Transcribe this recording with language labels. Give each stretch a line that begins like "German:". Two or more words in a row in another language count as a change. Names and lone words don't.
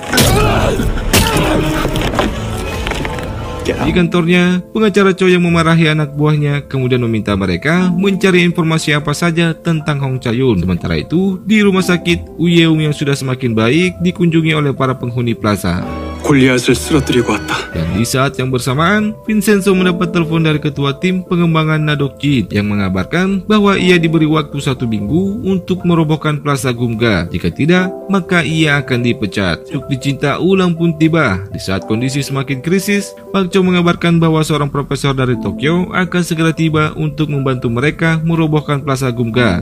Indonesian: Di kantornya, pengacara Choi yang memarahi anak buahnya kemudian meminta mereka mencari informasi apa saja tentang Hong Cha-yoon. Sementara itu, di rumah sakit, Woo Ye-young yang sudah semakin baik dikunjungi oleh para penghuni plaza.
Korean: 골리앗을 쓰러뜨리고 왔다.
Indonesian: Dan di saat yang bersamaan, Vincenzo mendapat telepon dari ketua tim pengembangan Nadokjin yang mengabarkan bahwa ia diberi waktu 1 minggu untuk merobohkan Plaza Gumga. Jika tidak, maka ia akan dipecat. Cukli cinta ulang pun tiba. Di saat kondisi semakin krisis, Pak Cho mengabarkan bahwa seorang profesor dari Tokyo akan segera tiba untuk membantu mereka merobohkan Plaza Gumga.